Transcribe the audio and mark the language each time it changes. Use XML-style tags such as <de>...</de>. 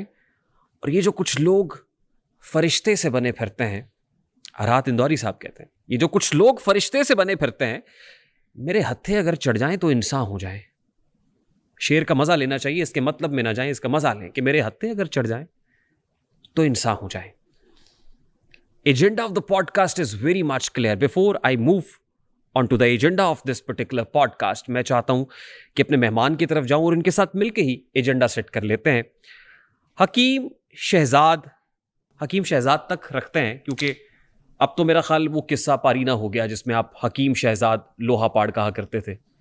<ur>اور یہ جو کچھ لوگ فرشتے سے بنے پھرتے ہیں, راحت اندوری صاحب کہتے ہیں یہ جو کچھ لوگ فرشتے سے بنے پھرتے ہیں, میرے ہتھے اگر چڑھ جائیں تو انسان ہو جائیں. شعر کا مزہ لینا چاہیے, اس کے مطلب میں نہ جائیں, اس کا مزہ لیں کہ میرے ہتھے اگر چڑھ جائیں تو انسان ہو جائیں.</ur> <en>Agenda of the podcast is very much clear. Before I move on to the agenda of this particular podcast,</en> <ur>میں چاہتا ہوں کہ اپنے مہمان کی طرف جاؤں اور ان کے ساتھ مل کے ہی ایجنڈا سیٹ کر لیتے ہیں. حکیم شہزاد تک رکھتے ہیں کیونکہ اب تو میرا خیال وہ قصہ پاری نہ ہو گیا جس میں آپ حکیم شہزاد لوہا پاڑ کہا کرتے تھے.</ur>